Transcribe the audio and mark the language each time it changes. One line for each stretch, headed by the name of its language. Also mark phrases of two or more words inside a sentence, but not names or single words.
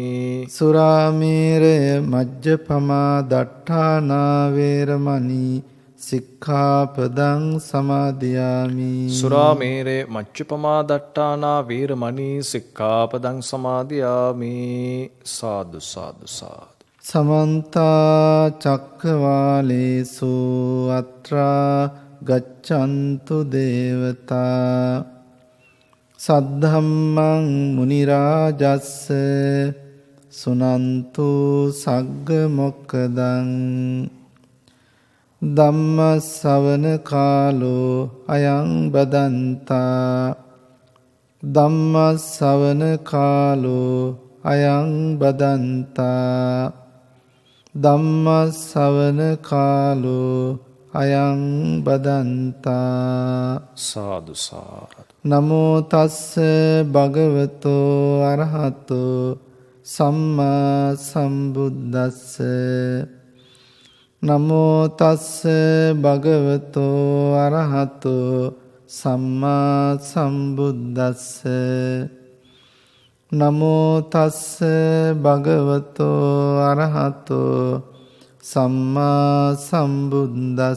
Pali: සුරාමේරය මජ්ජපමා දට්ඨානා වේරමණී සික්ඛාපදං සමාදියාමි සුරාමේරේ මච්චුපමා දට්ඨානා වීරමණී සික්ඛාපදං සමාදියාමි සාදු සාදු සාදු සමන්ත චක්කවාලේසු අත්‍රා ගච්ඡන්තු දේවතා සද්ධම්මං මුනි රාජස්ස සුනන්තු සග්ග මොක්ඛදං ධම්ම ශ්‍රවණ කාලෝ අයං බදන්තා ධම්ම ශ්‍රවණ කාලෝ අයං බදන්තා ධම්ම ශ්‍රවණ කාලෝ අයං බදන්තා සාදු සාදු නමෝ තස්ස භගවතෝ අරහතෝ සම්මා සම්බුද්දස්ස නමෝ තස්ස භගවතෝ අරහතෝ සම්මා සම්බුද්දස්ස නමෝ තස්ස භගවතෝ අරහතෝ සම්මා සම්බුද්දස්ස